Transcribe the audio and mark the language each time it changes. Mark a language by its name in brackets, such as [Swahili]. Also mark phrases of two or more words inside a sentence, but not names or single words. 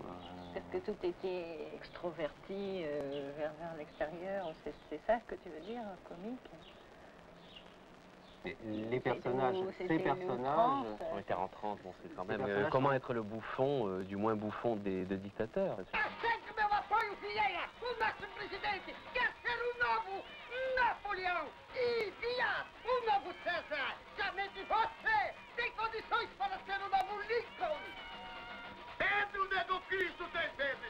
[French] Est-ce que tout était extroverti vers l'extérieur? C'est ça que tu veux dire, comique? Les personnages, ces personnages... On était en 30, bon, c'est quand même... comment être le bouffon, du moins bouffon des dictateurs? [Portuguese] Aceite meu apoio, Vieira! O nosso presidente quer ser o novo Napoleão! E, Via, o novo César! Somente você tem condições para ser o novo Lincoln! Pedro negou Cristo 3 vezes!